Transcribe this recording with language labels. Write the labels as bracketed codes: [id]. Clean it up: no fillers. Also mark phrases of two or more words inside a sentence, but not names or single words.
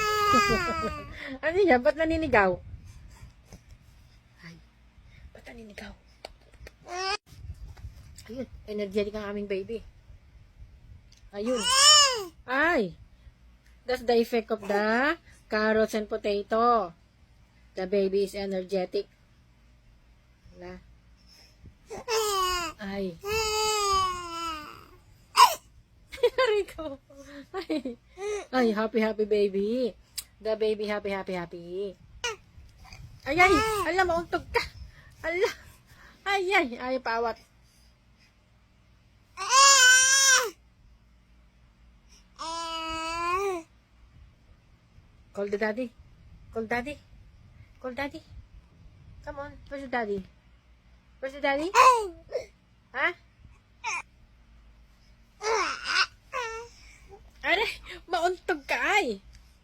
[tl] Ano yan? Ba't naninigaw? Ay, ba't naninigaw? Ayun, energetic ang aming baby. Ayun. Ay, [en] that's the effect of the carrots and potato. The baby is energetic. [tl] Wala. Ay. Rico. Ay. Ay, [en] happy baby. The baby happy. [tl] Ay, alam mo, untog ka. Ala. Ay, paawat. [en] Call the daddy. Call daddy. Come on, where's the daddy? [tl] Ha? Aray, mauntog ka ay.